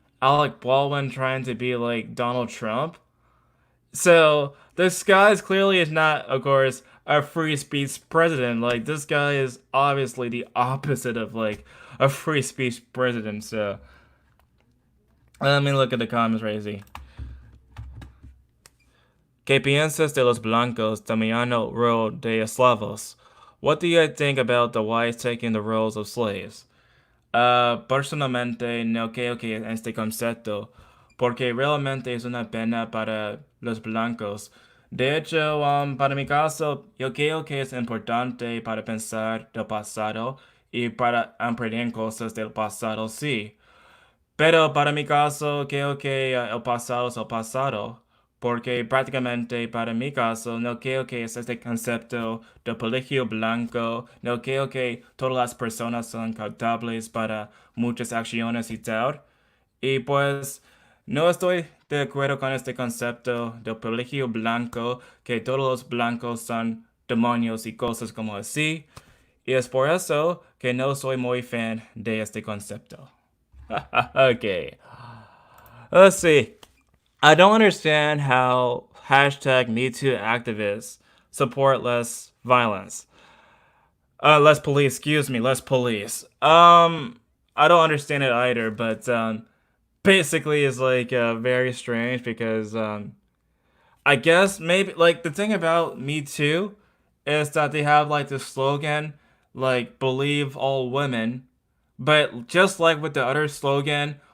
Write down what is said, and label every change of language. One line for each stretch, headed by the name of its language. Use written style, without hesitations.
English: Alec Baldwin trying to be like Donald Trump. So this guy is clearly is not, of course, a free speech president. Like this guy is obviously the opposite of like a free speech president. So let me look at the comments, Razy.
Spanish: ¿Qué piensas de los blancos tomando rol de esclavos?
English: What do you think about the whites taking the roles of slaves?
Spanish: Personalmente no creo que este concepto, porque realmente es una pena para los blancos. De hecho, para mi caso, yo creo que es importante para pensar del pasado y para aprender cosas del pasado, sí. Pero para mi caso, creo que el pasado es el pasado, porque prácticamente para mi caso no creo que es este concepto de colegio blanco, no creo que todas las personas son culpables para muchas acciones y tal. Y pues no estoy de acuerdo con este concepto del colegio blanco, que todos los blancos son demonios y cosas como así. Y es por eso que no soy muy fan de este concepto.
English: Okay. Let's see. I don't understand how hashtag MeToo activists support less violence. Less police, excuse me, less police. I don't understand it either, but basically it's like very strange because I guess maybe like the thing about Me Too is that they have like this slogan like believe all women, but just like with the other slogan,